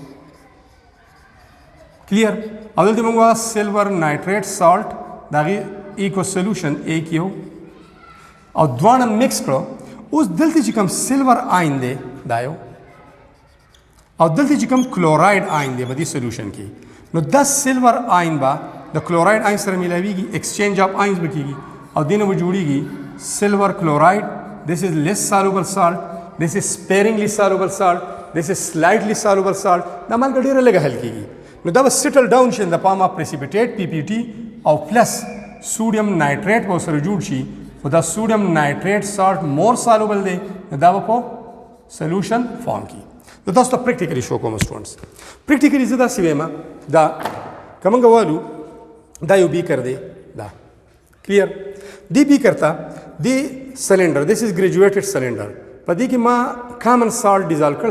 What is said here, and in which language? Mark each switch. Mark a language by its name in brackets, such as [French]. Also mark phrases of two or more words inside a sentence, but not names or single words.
[Pashto] کلیر او دلته موږ واخیست [English] silver nitrate salt [Pashto] د هغې [English] aqueous solution [Pashto] ایک یو او دواړه مکس کړو اوس دلته چې کوم [English] silver ion [Pashto] دی دا یو او دلته چې کوم [English] chloride ion [Pashto] دی په دې سولوشن کې نو دا [English] silver ion [Pashto] به د [English] chloride ion [Pashto] سره ملاویږي [English] exchange of ions [Pashto] به کېږي او دې نه به جوړیږي [English] silver chloride this is less soluble salt this is sparingly soluble salt [Pashto] this is slightly soluble salt دا مالګه ډېره لږه حل کېږي نو دا به [English] settle down [Pashto] شي د [English] form of precipitate [Pashto] PPT او [English] plus sodium nitrate [Pashto] به ورسره جوړ شي خو دا [English] sodium nitrate salt more soluble [Pashto] دی دا به په [English] solution form [Pashto] کې نو تاسو ته پریکټیکلی شو کوم [English] students practically [Pashto] زه داسې وایم دا که موږ ووایو دا یو بیکر دی دا کلیر دی بیکر ته دی [English] cylinder this is graduated cylinder [Pashto] په دې کې ما [English] common salt dissolve [Pashto] کړی